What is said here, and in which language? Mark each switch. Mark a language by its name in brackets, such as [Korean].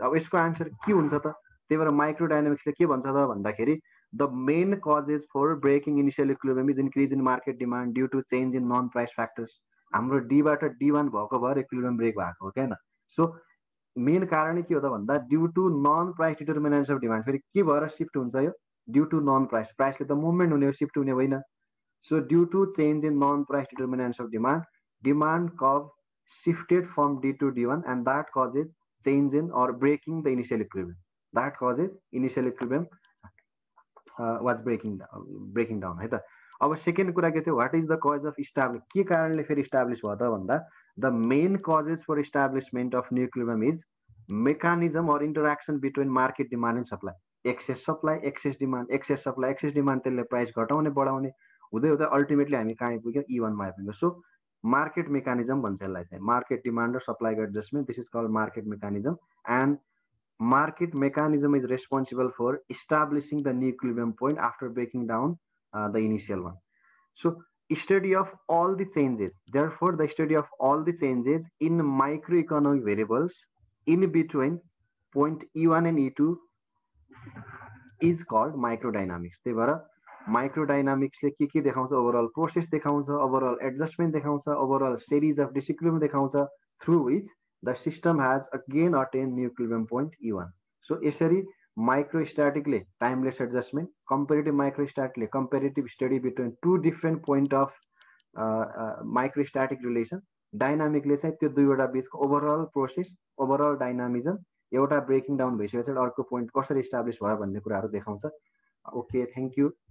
[Nepali] अब यसको आन्सर के हुन्छ त, त्यही भएर माइक्रोडाइनामिक्सले के भन्छ त भन्दाखेरि [English] The main causes for breaking initial equilibrium is increase in market demand due to change in non price factors. [Nepali] हाम्रो डीबाट D1 भएको भएर इक्विलिब्रियम ब्रेक भएको हो क्या. सो मेन कारण के हो त भन्दा due to non price determinants of demand. फेरि के भएर सिफ्ट हुन्छ यो, ड्यू टु नन प्राइस, प्राइसले त मुभमेन्ट हुने हो, सिफ्ट हुने होइन. So due to change in non price determinants of demand, demand curve [English] shifted from D to D1 and that causes change in or breaking the initial equilibrium. That causes initial equilibrium was breaking down है त. [Nepali] अब second कुरा के थियो, what is the cause of establish, के कारणले फेरि establish भयो त भन्दा [English] The main causes for establishment of new equilibrium is mechanism or interaction between market demand and supply. [Nepali] Excess supply, access demand, excess supply, access demand, त्यसले price घटाउने बढाउने हुँदै हुँदै अल्टिमेटली हामी कहाँ आइपुग्यौँ, E1 मा आइपुग्यौँ. सो मार्केट मेकानिजम भन्छ यसलाई चाहिँ, मार्केट डिमान्ड र सप्लाईको adjustment, [English] This is called market mechanism. And market mechanism is responsible for establishing the new equilibrium point after breaking down the initial one. So study of all the changes, therefore the study of all the changes in microeconomic variables in between point E1 and E2 is called microdynamics. [Nepali] त्यही भएर माइक्रोडाइनामिक्सले के देखाउँछ, overall process देखाउँछ, overall adjustment देखाउँछ, overall series of disequilibrium देखाउँछ, through which [English] the system has again attained new equilibrium point E1. So यसरी microstatically timeless adjustment, comparative microstatically comparative study between two different point of microstatic relation, dynamically [Nepali] चाहिँ त्यो दुईवटा बीचको overall process, overall dynamism एउटा breaking down भइसकेपछि अर्को point कसरी establish भयो भन्ने कुराहरू देखाउँछ। Okay, thank you.